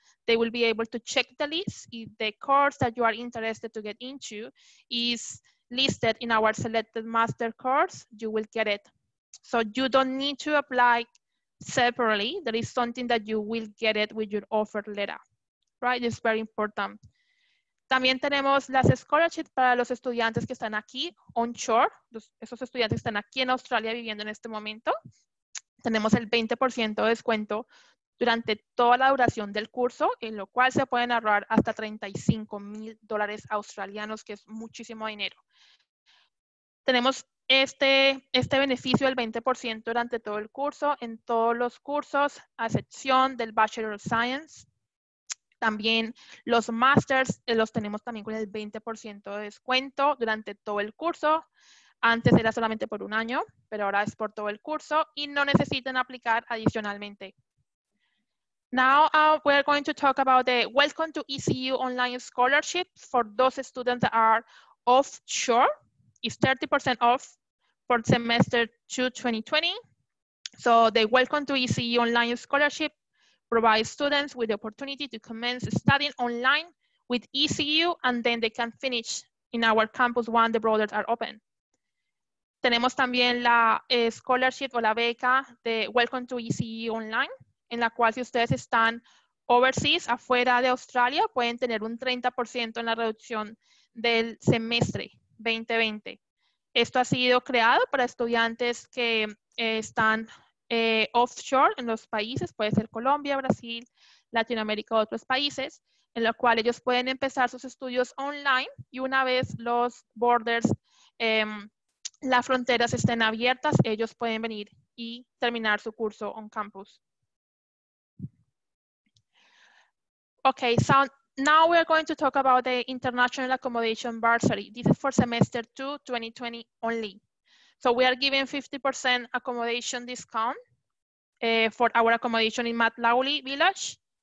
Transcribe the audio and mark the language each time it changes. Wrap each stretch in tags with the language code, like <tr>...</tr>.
<en>They will be able to check the list. If the course that you are interested to get into is listed in our selected master course, you will get it. So you don't need to apply separately. That is something that you will get it with your offer letter, right? It's very important.</en> <es>También tenemos las scholarships para los estudiantes que están aquí onshore, esos estudiantes que están aquí en Australia viviendo en este momento. Tenemos el 20% de descuento durante toda la duración del curso, en lo cual se pueden ahorrar hasta $35,000 australianos, que es muchísimo dinero. Tenemos este beneficio del 20% durante todo el curso, en todos los cursos, a excepción del Bachelor of Science. También los Masters los tenemos también con el 20% de descuento durante todo el curso. Antes era solamente por un año, pero ahora es por todo el curso y no necesitan aplicar adicionalmente.</es> <en>Now we're going to talk about the Welcome to ECU Online Scholarship for those students that are offshore. Is 30% off for semester 2 2020. So the Welcome to ECU Online Scholarship provides students with the opportunity to commence studying online with ECU, and then they can finish in our campus when the borders are open.</en> <es>Tenemos también la scholarship o la beca de Welcome to ECU Online, en la cual si ustedes están overseas, afuera de Australia, pueden tener un 30% en la reducción del semestre 2020. Esto ha sido creado para estudiantes que están offshore en los países, puede ser Colombia, Brasil, Latinoamérica, otros países, en los cuales ellos pueden empezar sus estudios online y una vez los borders, las fronteras estén abiertas, ellos pueden venir y terminar su curso on campus.</es> <en>Okay, so Now we are going to talk about the international accommodation bursary. This is for semester 2, 2020 only. So we are giving 50% accommodation discount for our accommodation in Matt Lawley Village.</en>